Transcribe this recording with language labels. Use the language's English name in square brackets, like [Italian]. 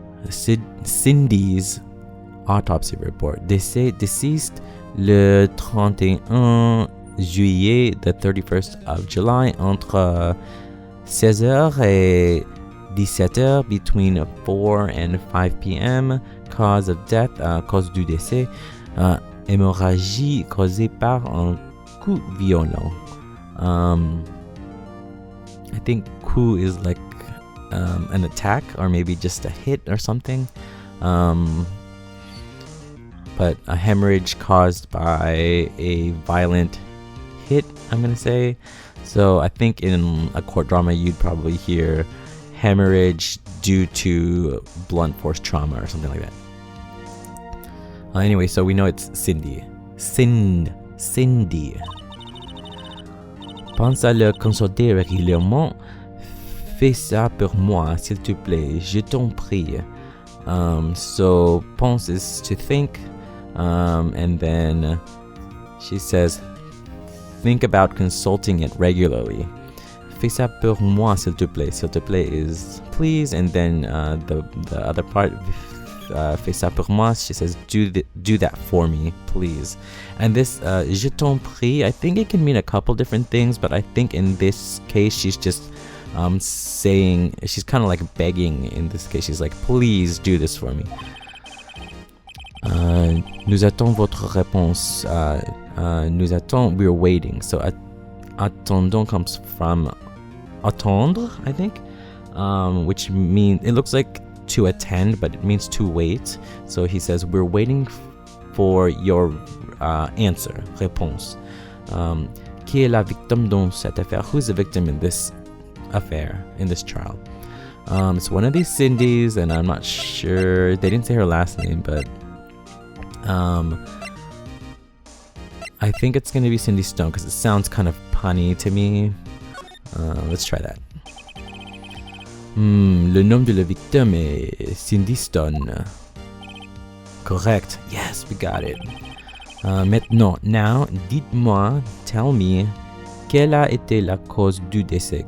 [English] Cindy's autopsy report. Deceased [French] le 31 juillet, [English] the 31st of July, [French] entre 16h et 17h, [English] between 4 and 5 p.m. Cause of death, [French] cause du décès, hémorragie causée par un coup violent. [English] I think coup is like an attack or maybe just a hit or something. But a hemorrhage caused by a violent hit, I'm gonna say. So I think in a court drama you'd probably hear hemorrhage due to blunt force trauma or something like that. Anyway, so we know it's Cindy. Cindy. [French] Pense à le consulter régulièrement. Fais ça pour moi, s'il te plaît. Je t'en prie. [English] So pense is to think. And then she says, think about consulting it regularly. [French] Fais ça pour moi, s'il te plaît. S'il te plaît [English] is please, and then the other part, [French] fais ça pour moi, [English] she says, do that for me, please. And this, [French] je t'en prie, [English] I think it can mean a couple different things, but I think in this case, she's just saying, she's kind of like begging in this case. She's like, please do this for me. [French] Nous attendons votre réponse. [English] We're waiting. So attendons comes from attendre, I think, which means, it looks like to attend, but it means to wait. So he says, we're waiting for your answer, réponse. [French] Qui est la victime dans cette affaire? [English] Who's the victim in this affair, in this trial? It's one of these Cindy's, and I'm not sure, they didn't say her last name, but I think it's going to be Cindy Stone because it sounds kind of punny to me. Let's try that. [French] Le nom de la victime est Cindy Stone. [English] Correct. Yes, we got it. [French] Maintenant, [English] now, [French] dites-moi, [English] tell me, [French] quelle a été la cause du décès?